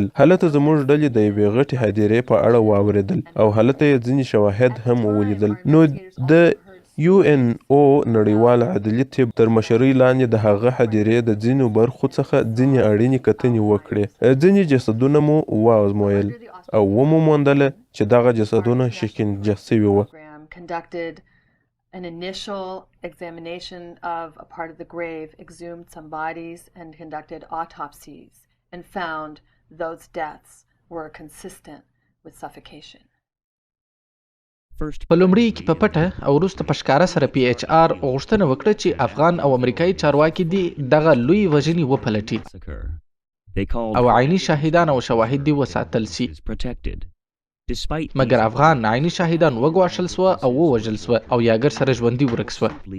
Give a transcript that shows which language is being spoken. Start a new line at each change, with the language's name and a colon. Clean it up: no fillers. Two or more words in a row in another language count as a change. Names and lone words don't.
Pashto: هلته زموږ ډلې د یوې غټې هدیرې په اړه واوریدل او هلته یې ځینې شواهد هم ولیدل. نو د یو ان او نړیوال عدلي طب تر مشرۍ لاندې د هغه هدیرې د ځینو برخو څخه ځینې اړینې کتنې وکړې. ځینې جسدونه مو وازمویل او ومو موندله چې دغه جسدونه شکنجه سوي وو.
English: An initial examination of a part of the grave exhumed some bodies and conducted autopsies and found those deaths were consistent with suffocation.
Pashto: په لومړي کې په پټه او وروسته په ښکاره سره پی ایچ آر غوښتنه وکړه چې افغان او امریکایي چارواکي دي دغه لوی وژنې وپلټي او عیني شاهدان او شواهد دي وساتل سي. مګر افغان عیني شاهدان وګواښل سوه او ووژل سوه او یاګر سره ژوندي ورک سوه.